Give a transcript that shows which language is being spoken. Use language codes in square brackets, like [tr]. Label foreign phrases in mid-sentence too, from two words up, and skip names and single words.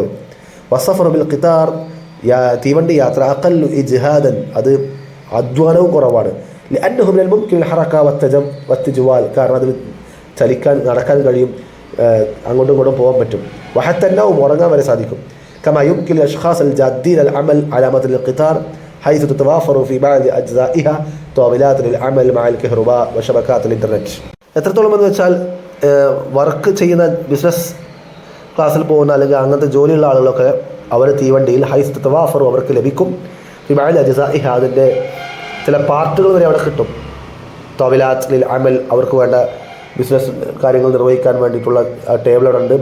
[ar] السفر بالقطار [ml] തീവണ്ടി യാത്ര [ar] أقل إجهادا [ml] അത് അധ്വാനവും കുറവാണ്. [ar] لأنه من الممكن الحركة والتجوال [ml] കാരണം അതിൽ ചലിക്കാൻ നടക്കാൻ കഴിയും, അങ്ങോട്ടും ഇങ്ങോട്ടും പോകാൻ പറ്റും. വഹത്തന്നവും ഉറങ്ങാൻ വരെ സാധിക്കും. [ar] كما يمكن للأشخاص الجادين العمل على متن القطار حيث تتوافر في بعض أجزائها طاولات للعمل مع الكهرباء وشبكات الإنترنت. [ml] എത്രത്തോളം എന്ന് വെച്ചാൽ വർക്ക് ചെയ്യുന്ന ബിസിനസ് ക്ലാസ്സിൽ പോകുന്ന അല്ലെങ്കിൽ അങ്ങനത്തെ ജോലിയുള്ള ആളുകളൊക്കെ അവർ തീവണ്ടിയിൽ [ar] حيث تتوافر [ml] അവർക്ക് ലഭിക്കും. [ar] في بعض أجزائها [ml] അതിൻ്റെ ചില പാർട്ടുകൾ വരെ അവിടെ കിട്ടും. [ar] طاولات للعمل [ml] അവർക്ക് വേണ്ട ബിസിനസ് കാര്യങ്ങൾ നിർവഹിക്കാൻ വേണ്ടിയിട്ടുള്ള ടേബിൾ അവിടെ ഉണ്ട്.